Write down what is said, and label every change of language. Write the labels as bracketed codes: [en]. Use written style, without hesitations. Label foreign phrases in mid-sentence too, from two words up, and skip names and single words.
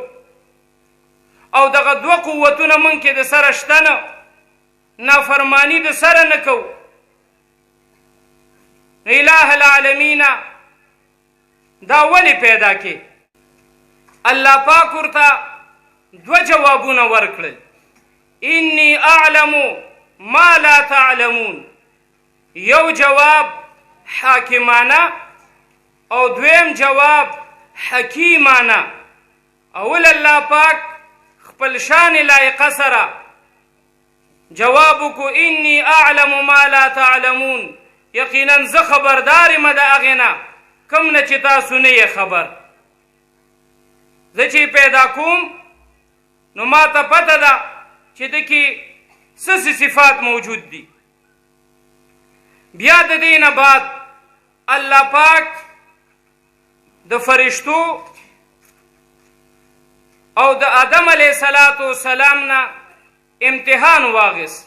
[ps] او دغه 2 قوتونه من کې د سره شته نه، نافرمانی د سره نه کوو. اله العالمین دا ولی پیدا کې؟ الله پاک ورته دوه جوابونه ورکړل، [ar] انی اعلم ما لا تعلمون. [ps] یو جواب حاکمانه او دویم جواب حکیمانه. اول الله پاک خپل شان لایقه سره جواب وکړو [ar] انی اعلم ما لا تعلمون، [ps] یقینا زه خبردار یم د هغې نه کوم نه چې تاسو نه یې خبر. زه چې پیدا کوم نو ما ته پته ده چې د کې څه صفات موجود دي. بیا د دې نه بعد الله پاک د فرشتو او د آدم علیه السلام نه امتحان واغست.